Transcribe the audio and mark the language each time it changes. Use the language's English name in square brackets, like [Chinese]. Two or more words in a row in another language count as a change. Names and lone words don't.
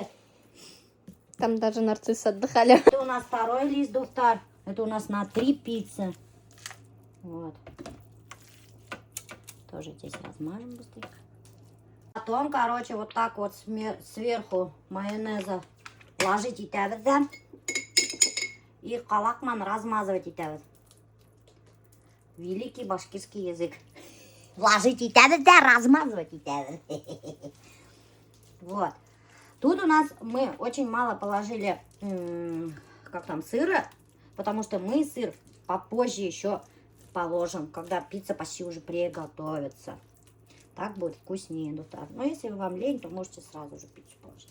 [Russian] Там даже нарциссы отдыхали. Это у нас второй лист Дуфтар. Это у нас на 3 пиццы. Вот. Тоже здесь размажем быстренько. Потом, короче, вот так вот сверху майонеза ложить итәбез. И қалақман размазывать итәбез. Великий башкирский язык. Ложить итәбез, размазывать итәбез. Вот. Тут у нас мы очень мало положили, как там, сыра, потому что мы сыр попозже еще положим, когда пицца почти уже приготовится. Так будет вкуснее, Дуфтар. Но если вам лень, то можете сразу же пиццу положить.